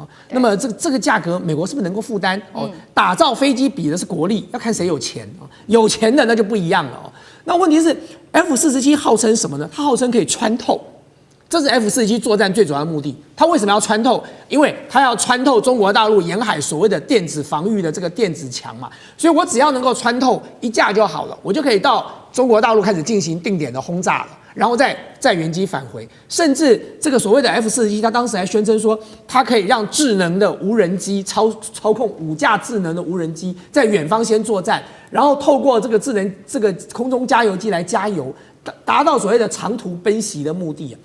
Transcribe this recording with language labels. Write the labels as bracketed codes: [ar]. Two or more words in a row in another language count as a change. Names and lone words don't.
[zh] 那麼這個價格，美國是不是能夠負擔？哦，打造飛機比的是國力，要看誰有錢哦。有錢的那就不一樣了哦。那問題是 F-47號稱什麼呢？它號稱可以穿透，這是 F-47作戰最主要的目的。它為什麼要穿透？因為它要穿透中國大陸沿海所謂的電子防禦的這個電子牆嘛。所以我只要能夠穿透一架就好了，我就可以到中國大陸開始進行定點的轟炸了，然後再原機返回。甚至這個所謂的 F-47，它當時還宣稱說，它可以讓智能的無人機操控5架智能的無人機在遠方先作戰，然後透過這個智能這個空中加油機來加油，達到所謂的長途奔襲的目的。